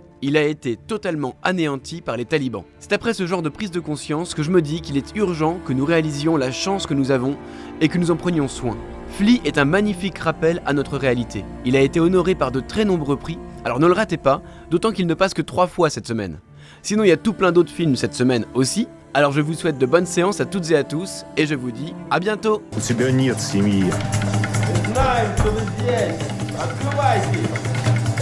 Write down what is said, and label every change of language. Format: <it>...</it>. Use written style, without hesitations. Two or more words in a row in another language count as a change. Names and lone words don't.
<fr>Il a été totalement anéanti par les talibans. C'est après ce genre de prise de conscience que je me dis qu'il est urgent que nous réalisions la chance que nous avons et que nous en prenions soin. Flee est un magnifique rappel à notre réalité. Il a été honoré par de très nombreux prix, alors ne le ratez pas, d'autant qu'il ne passe que 3 fois cette semaine. Sinon il y a tout plein d'autres films cette semaine aussi, alors je vous souhaite de bonnes séances à toutes et à tous, et je vous dis à bientôt.</fr> <ru>У тебя нет семьи. Знаем, что вы здесь. Открывайте.</ru>